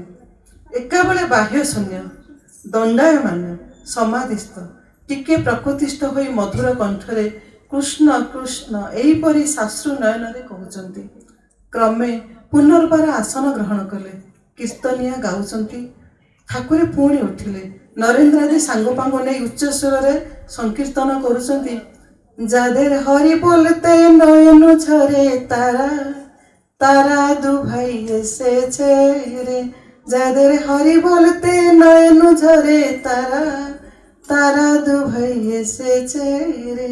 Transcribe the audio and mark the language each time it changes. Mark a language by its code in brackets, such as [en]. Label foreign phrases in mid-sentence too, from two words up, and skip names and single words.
[or] ଏକାବେଳେ ବାହ୍ୟ ଶୂନ୍ୟ, ଦଣ୍ଡାୟମାନ, ସମାଧିସ୍ଥ, ଟିକେ ପ୍ରକୃତିଷ୍ଠ ହୋଇ ମଧୁର କଣ୍ଠରେ କୃଷ୍ଣ କୃଷ୍ଣ ଏହିପରି ଶାଶ୍ରୁ ନୟନରେ କହୁଛନ୍ତି। କ୍ରମେ ପୁନର୍ବାର ଆସନ ଗ୍ରହଣ କଲେ, କୀର୍ତ୍ତନିଆ ଗାଉଛନ୍ତି। ଠାକୁରେ ପୁଣି ଉଠିଲେ, ନରେନ୍ଦ୍ର ଆଦି ସାଙ୍ଗପାଙ୍ଗ ନେଇ ଉଚ୍ଚ ସ୍ୱରରେ ସଂକୀର୍ତ୍ତନ କରୁଛନ୍ତି। [bn] যাদের হরি বলতে নয়ন ঝরে তারা, তারা দু ভাই এসেছে রে। যাদের হরি বলতে নয়ন ঝরে তারা, তারা দু ভাই এসেছে রে।